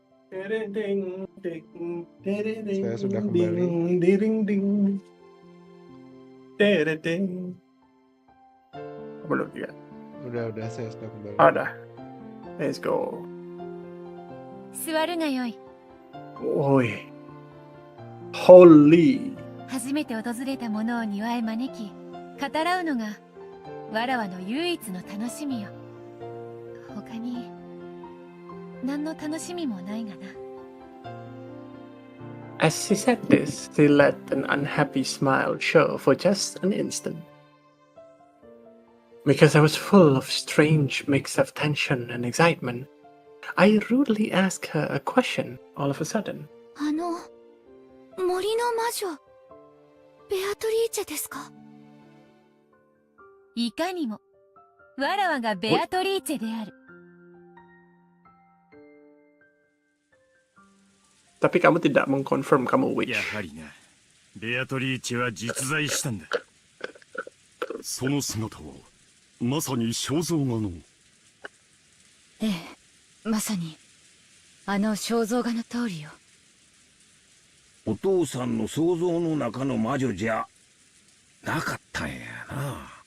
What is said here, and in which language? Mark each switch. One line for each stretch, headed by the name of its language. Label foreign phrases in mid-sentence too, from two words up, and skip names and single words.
Indonesian: Saya sudah kembali. Belum ya? Udah, saya sudah kembali. Ada.
English: Let's go.
Japanese: 座るがよい。 Oi. Holy. 初めて訪れた者を庭へ招き、語らうのがわらわの唯一の楽しみよ。他に何の楽しみもないがな。
English: As she said this, she let an unhappy smile show for just an instant. Because I was full of strange mix of tension and excitement, I rudely asked her a question all of a sudden.
Japanese: 森の魔女ベアトリーチェですか？いかにも、わらわがベアトリーチェである。
Indonesian: Tapi kamu tidak mengkonfirm kamu
Japanese: や witch. はりな、ベアトリーチェは実在したんだ。その姿はまさに肖像画の。ええ、まさにあの肖像画の通りよ。お父さんの想像の中の魔女じゃなかったんやな。